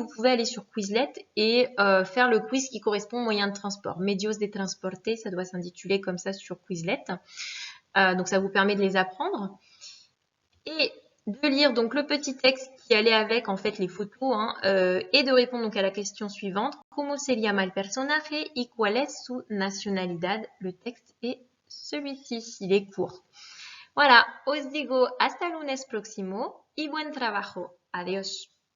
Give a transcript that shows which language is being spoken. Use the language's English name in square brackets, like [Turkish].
[French] Vous pouvez aller sur Quizlet et faire le quiz qui correspond aux moyens de transport. Medios de transporte, ça doit s'intituler comme ça sur Quizlet. Donc ça vous permet de les apprendre. Et de lire donc le petit texte qui allait avec en fait les photos hein, et de répondre donc à la question suivante. [Spanish] ¿Cómo se llama el personaje y cuál es su nacionalidad? [French] Le texte est celui-ci, il est court. Voilà, [Spanish] os digo hasta el lunes próximo y buen trabajo. Adiós.